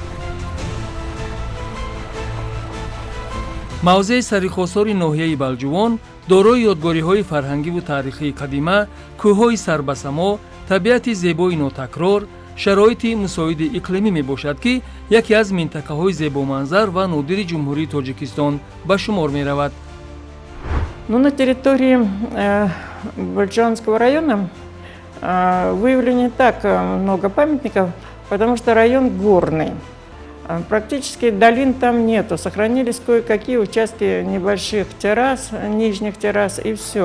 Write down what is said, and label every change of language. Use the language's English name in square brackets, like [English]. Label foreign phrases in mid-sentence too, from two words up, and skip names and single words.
[Tajik] мавзеи Сарихусори ноҳияи Балҷувон дорои ёдгориҳои фарҳангиву таърихии қадима, кӯҳҳои сарбасамо, табиати зебои нотакрор, шароити мусоиди иқлимӣ мебошад ки яке аз минтақаҳои зебоманзар ва нодири ҷумҳурии Тоҷикистон ба шумор меравад. [Russian] На территории Балҷувонского района выявлено не так много памятников, потому что район горный. Практически долин там нету. Сохранились кое-какие участки небольших террас, нижних террас и все.